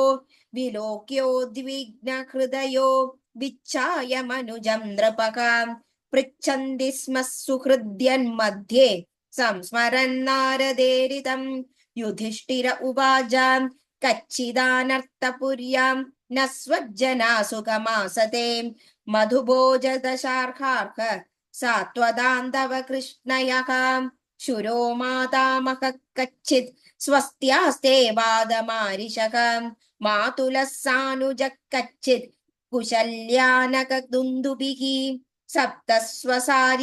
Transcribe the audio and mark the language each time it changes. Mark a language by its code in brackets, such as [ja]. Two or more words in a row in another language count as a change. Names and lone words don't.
[sa] വിലോക്യോദ്വിഗ്നഹൃദയോ വിച്ഛായമനുജം നൃപഃ പൃച്ഛന്തി സ്മ സുഹൃദ്യന്മധ്യേ സംസ്മരന്നാരദേരിതം യുധിഷ്ഠിര ഉവാച കച്ചിദാനർത്ഥപുര്യാം ന സ്വജ്ജനാ സുഖമാസത്തെ മധുഭോജദശാർഹാർഹ सात्वदान्तव कृष्णयः शुरो मातामहः कच्चित् स्वस्त्यास्ते वादमारिषः मातुलः सानुजः कच्चित् कुशल्यानकदुन्दुभिः सप्तस्वसार्य